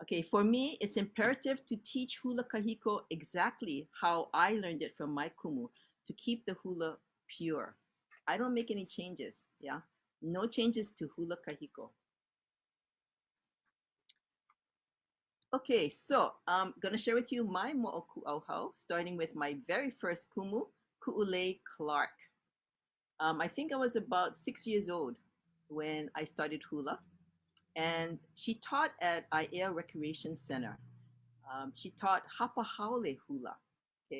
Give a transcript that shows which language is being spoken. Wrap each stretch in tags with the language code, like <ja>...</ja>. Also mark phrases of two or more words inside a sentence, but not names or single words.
<en>Okay, for me, it's imperative to teach</en> <haw>hula kahiko</haw> <en>exactly how I learned it from my kumu to keep the hula pure. I don't make any changes, yeah? No changes to</en> <haw>hula kahiko.</haw> <en>Okay, so I'm gonna share with you my</en> <haw>mo'oku ʻauhau,</haw> <en>starting with my very first kumu, Ku'ulei Clark. I think I was about 6 years old when I started hula, and she taught at Aiea Recreation Center. She taught</en> <haw>hapa haole hula,</haw> <en>okay?</en>